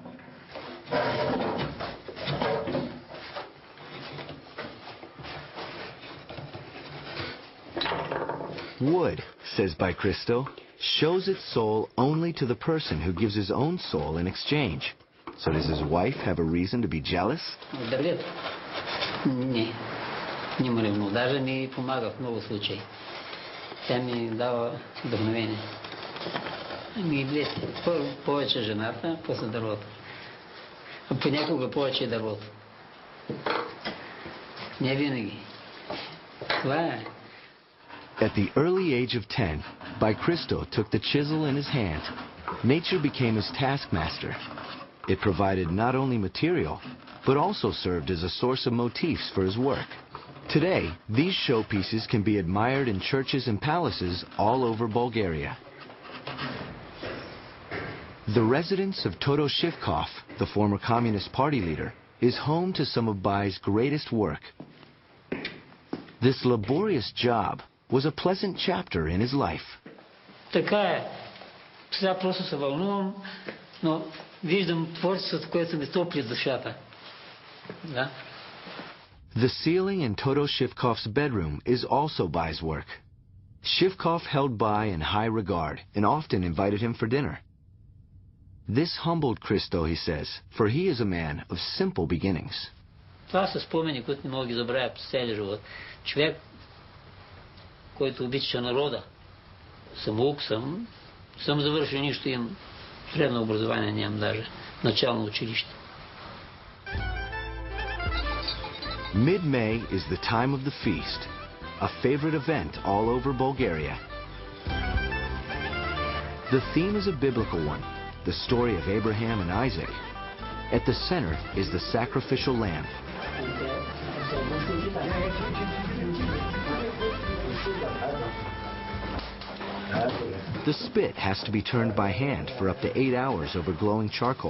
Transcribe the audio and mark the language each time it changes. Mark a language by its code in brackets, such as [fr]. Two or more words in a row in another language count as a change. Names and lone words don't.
[en] Wood, says by Christo, shows its soul only to the person who gives his own soul in exchange. So does his wife have a reason to be jealous? [bg] Не ме ревнува. Даже ми помага в много случаи. Тя ми дава вдъхновение. Ами двете. Първо повече жената, после дървото. А понякога повече дървото. Не винаги. Това е. [en] At the early age of 10, Christo took the chisel in his hand. Nature became his taskmaster. It provided not only material, but also served as a source of motifs for his work. Today, these showpieces can be admired in churches and palaces all over Bulgaria. The residence of Toto Shivkov, the former Communist Party leader, is home to some of Bai's greatest work. This laborious job was a pleasant chapter in his life. [bg] Така е. Сега просто се вълнувам, но виждам творчеството, което ми топли душата. Да. [en] The ceiling in Toto Shivkov's bedroom is also Bai's work. Shivkov held Bai in high regard and often invited him for dinner. This humbled Christo, he says, for he is a man of simple beginnings. [bg] Това са спомени, които не мога ги забравя през целия живот. Човек, който обича народа. Самоук съм завършил нищо, имам средно образование, нямам даже начално училище. [en] Mid-May is the time of the feast, a favorite event all over Bulgaria. The theme is a biblical one, the story of Abraham and Isaac. At the center is the sacrificial lamb. The spit has to be turned by hand for up to 8 hours over glowing charcoal.